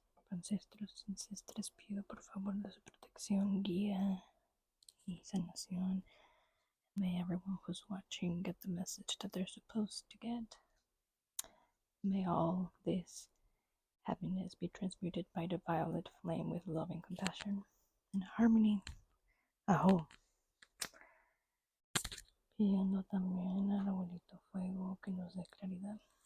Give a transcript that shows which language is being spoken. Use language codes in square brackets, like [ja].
[es] ancestros y ancestras, pido por favor de su protección, guía y sanación. [en] May everyone who's watching get the message that they're supposed to get. May all this happiness be transmuted by the violet flame with love and compassion and harmony. Ajo. [es] Pidiendo también al abuelito fuego que nos dé claridad.